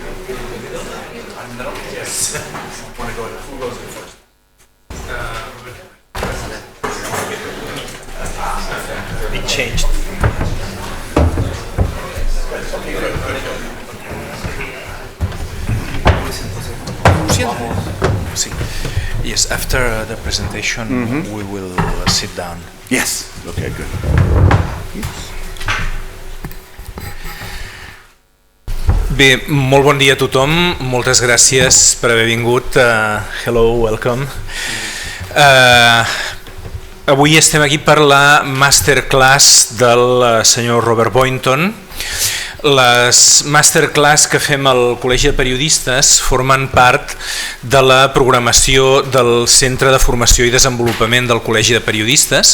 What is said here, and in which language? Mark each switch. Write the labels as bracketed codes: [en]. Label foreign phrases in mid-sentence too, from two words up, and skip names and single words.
[en] It changed. Yes, after the presentation we will sit down. Yes. Okay, good. [ca] Bé, molt bon dia a tothom, moltes gràcies per haver vingut. [en] Hello, welcome. [ca] Avui estem aquí per la masterclass del senyor Robert Boynton. Les masterclass que fem al Col·legi de Periodistes formen part de la programació del Centre de Formació i Desenvolupament del Col·legi de Periodistes.